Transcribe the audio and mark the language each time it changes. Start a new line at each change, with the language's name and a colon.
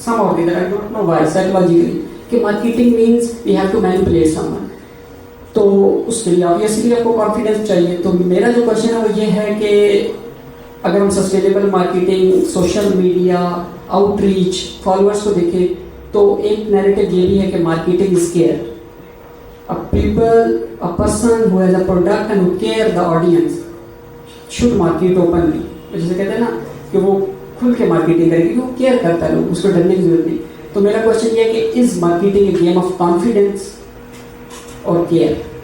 English: some और the other, I don't know why,
Hindi: psychologically कि
English: marketing means we have to manipulate someone,
Hindi: तो उसके लिए ऑब्वियसली आपको कॉन्फिडेंस चाहिए। तो मेरा जो क्वेश्चन है वो ये है कि अगर हम sustainable marketing, social media, outreach, followers को देखें तो एक नैरेटिव ये भी है कि
English: Marketing is care. A people, a person who has a product and who care the audience should market openly।
Hindi: जैसे कहते हैं ना कि वो खुल के मार्केटिंग करे क्योंकि वो केयर करता है, लोग उसको डरने की जरूरत नहीं। तो मेरा क्वेश्चन ये है कि
English: is marketing a game of confidence
Hindi: और केयर?